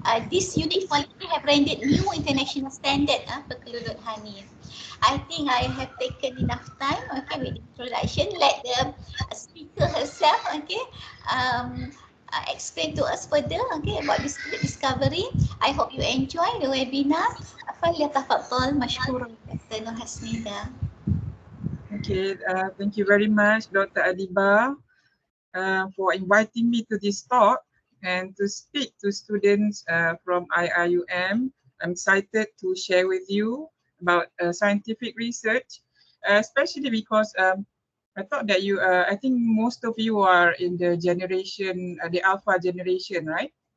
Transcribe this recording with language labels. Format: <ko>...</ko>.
<en>This unique quality have rendered new international standard for kelulut honey. I think I have taken enough time, okay, with the introduction. Let the speaker herself, okay, explain to us further, okay, about this discovery. I hope you enjoy the webinar.</en> <ar>فليتفضل مشكورا Dr.</ar> <en>Norhasnida. Okay, thank you very much, Dr. Adiba, for inviting me to this talk and to speak to students from IIUM. I'm excited to share with you about scientific research, especially because I thought that I think most of you are in the generation, the Alpha generation, right?</en>